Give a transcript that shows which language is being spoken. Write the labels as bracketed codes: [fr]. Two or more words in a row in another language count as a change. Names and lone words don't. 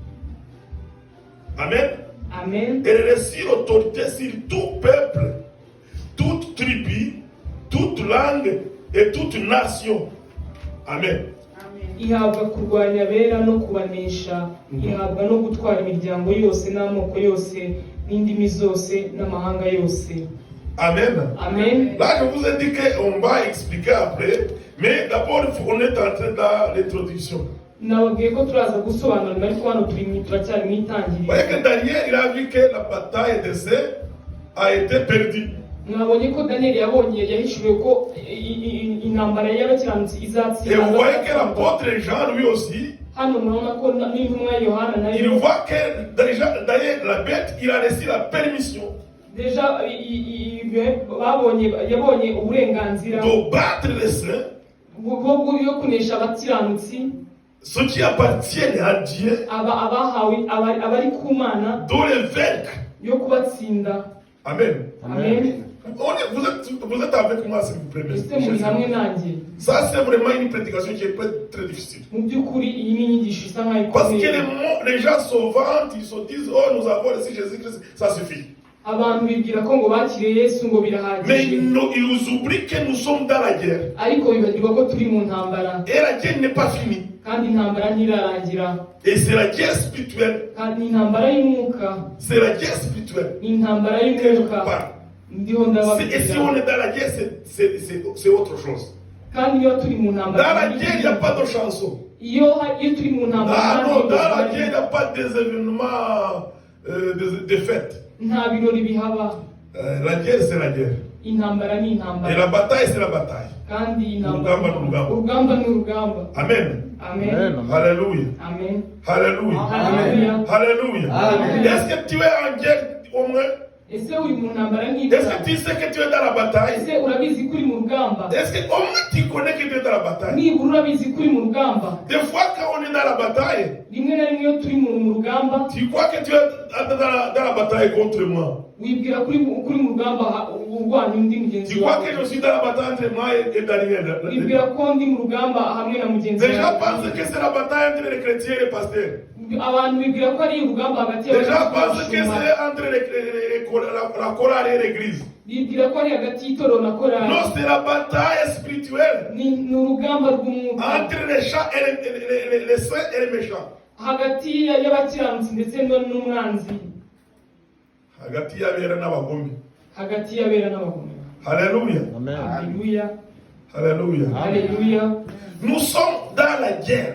[rw] Amen. Amen. [fr] Elle reçut l'autorité sur tout peuple, toute tribu, toute langue et toute nation. [rw] Amen. ihabwa kurwanya abera no kubanesha, ihabwa no gutwara imiryango yose n'amoko yose n'indimi zose n'amahanga yose. Amen. Amen. [fr] Là, je vous ai dit qu'on va expliquer après, mais d'abord, on est entré dans l'introduction. [rw] Nababwiye ko turaza gusobanura ariko hano turacyari mu itangiriro. [fr] Voyez que Daniel, il a vu que la bataille d'essai a été perdue. [rw] Mwabonye ko Daniel yahishuwe ko intambara y'abakiranutsi [fr] Et [rw] izatsinda. [fr] vous voyez que l'apôtre Jean, lui aussi, [rw] Hano murabona ko n'intumwa Yohana [fr] il [rw] nayo [fr] voit que Daniel, la bête, il a reçu la permission [rw] deja yabonye uburenganzira [fr] de battre les saints, [rw] bwo kunesha abakiranutsi, [fr] ceux qui appartiennent à Dieu, [rw] abahawe abari ku Mana, [fr] de les vaincre. [rw] yo kubatsinda. Amen. Amen. [fr] Vous êtes avec moi, s'il vous plaît. [rw] Ese muri hamwe nanjye. [fr] Ça, c'est vraiment une prédication qui est très difficile. [rw] Mu by'ukuri iyi ni inyigisho isa nkaho [fr] Parce que [rw] ikomeye. [fr] les gens se vantent, ils se disent, oh, nous avons reçu Jésus-Christ, ça suffit. [rw] Abantu bibwira ko ngo bakiriye Yesu ngo [fr] Mais [rw] birahagije, [fr] ils nous oublient que nous sommes dans la guerre. [rw] ariko bibagirwa ko turi mu ntambara, [fr] Et la guerre n'est pas finie. [rw] kandi intambara ntirarangira, [fr] Et c'est la guerre spirituelle. [rw] kandi ni intambara y'umwuka, [fr] C'est la guerre spirituelle [rw] ni intambara [fr] que je [rw] y'umwuka. [fr] parle. [rw] Ndiho [fr] Et si on [rw] ndababwira, [fr] est dans la guerre, c'est autre chose. [rw] kandi iyo turi mu [fr] Dans [rw] ntambara, [fr] la guerre, il n'y a pas de chanson. [rw] iyo turi mu ntambara [fr] Ah non, dans la [rw] nta [fr] guerre, il n'y a pas des événements de fêtes. [rw] birori bihaba. [fr] La guerre, c'est la guerre. [rw] Intambara ni [fr] Et [rw] intambara, [fr] la bataille, c'est la bataille. [rw] kandi Urugamba ni urugamba. urugamba ni urugamba. Amen. Amen. [fr] Alléluia. [rw] Amen. [fr] Alléluia. [rw] Haleluya. [fr] Alléluia. [rw] Amen. [fr] Est-ce que tu es en guerre au moins? [rw] Ese uri mu ntambara [fr] Est-ce [rw] n'ibara? [fr] que tu sais que tu es dans la bataille? [rw] Ese urabizi ko uri mu rugamba? [fr] Est-ce que au moins tu connais que tu es dans la bataille? [rw] Nibura urabizi ko uri mu rugamba? [fr] Des fois, quand on est dans la bataille, [rw] Rimwe na rimwe iyo turi mu rugamba, [fr] tu crois que tu es dans la bataille contre moi. [rw] wibwira ko uri mu rugamba urwanya undi mugenzi [fr] Tu crois [rw] wawe. [fr] que je suis dans la bataille entre moi et Daniel. [rw] Wibwira ko ndi mu rugamba hamwe na mugenzi [fr] Les gens [rw] wawe. [fr] pensent que c'est la bataille entre les chrétiens et les pasteurs. [rw] Abantu bibwira ko ari urugamba hagati [fr] Les gens pensent [rw] y'abashumba. [fr] que c'est entre la chorale et l'église. [rw] Bibwira ko ari hagati y'itorero na korali. [fr] Non, c'est la bataille spirituelle [rw] Ni urugamba rw'umwuka [fr] entre les saints et les saints et les méchants. [rw] hagati y'abakiranutsi ndetse n'umwanzi, Hagati y'abera n'abagome. hagati y'abera n'abagome. [fr] Alléluia. [rw] Haleluya. [fr] Alléluia. [rw] Haleluya. [fr] Nous sommes dans la guerre.